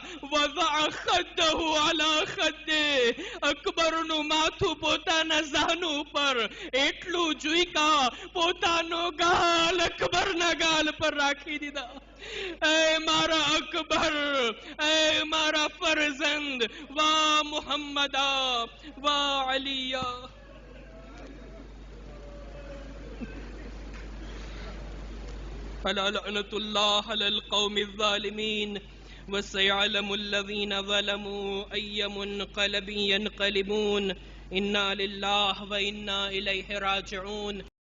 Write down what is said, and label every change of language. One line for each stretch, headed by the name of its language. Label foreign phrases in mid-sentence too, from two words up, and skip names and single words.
Arabic: وضع خده على خده,
Gujarati: અકબરનું માથું પોતાના ઝાનુ ઉપર એટલું ઝૂક્યા, પોતાનો ગાલ અકબરના ગાલ પર રાખી દીધા. એ મારા અકબર, એ મારા ફરઝંદ,
Arabic: وا محمدا وا عليا. فلعنة الله على القوم الظالمين وسيعلم الذين ظلموا أي منقلب ينقلبون إنا لله وإنا إليه راجعون.